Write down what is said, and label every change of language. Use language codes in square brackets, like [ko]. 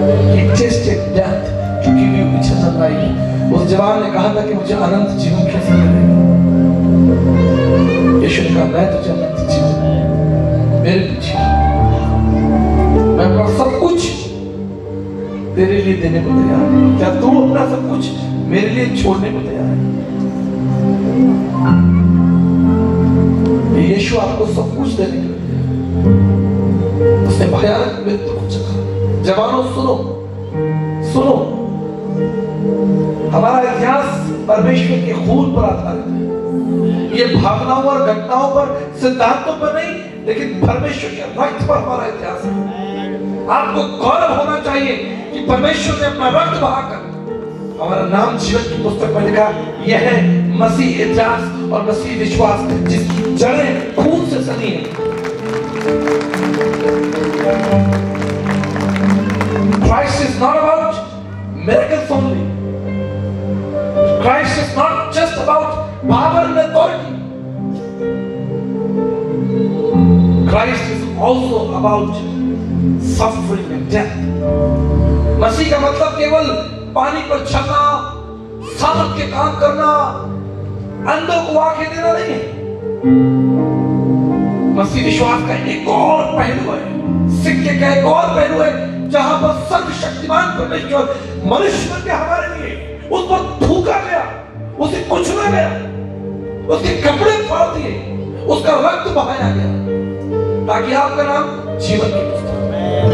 [en] He tasted death to give you eternal life। [hi] उस जवान ने कहा था कि मुझे अनंत जीवन कैसे मिलेगा? यीशु ने कहा मैं तुझे अनंत जीवन मेरे पीछे, मैं अपना सब कुछ तेरे लिए देने को तैयार हूं। क्या तू अपना सब कुछ मेरे लिए छोड़ने को तैयार है? यीशु आपको सब कुछ देने के लिए, उसने भयानक मृत्यु को चखा। जवानों सुनो, सुनो, हमारा इतिहास परमेश्वर के खून पर आधारित है। ये भावनाओं और घटनाओं पर, सिद्धांतों पर नहीं, लेकिन परमेश्वर के रक्त पर हमारा इतिहास है। आपको गौरव होना चाहिए कि परमेश्वर ने अपना रक्त बहाकर हमारा नाम जीवन की पुस्तक में लिखा। यह है मसीह इतिहास और मसीह विश्वास, जिसकी जड़ें खून से सनी है। [en] Christ is not about miracles only. Christ is not just about power and authority. Christ is also about suffering and death. [hi] मसीह का मतलब केवल पानी पर चलना, सामर्थ के काम करना, अंधों को आंखें देना नहीं है। मसीह विश्वास का एक और पहलू है, सिक्के का एक और पहलू है, जहां पर सर्वशक्तिमान परमेश्वर मनुष्य बन के हमारे लिए उस पर थूका गया, उसे कुचला गया, उसके कपड़े फाड़ दिए, उसका रक्त बहाया गया, ताकि आपका नाम जीवन की पुस्तक में।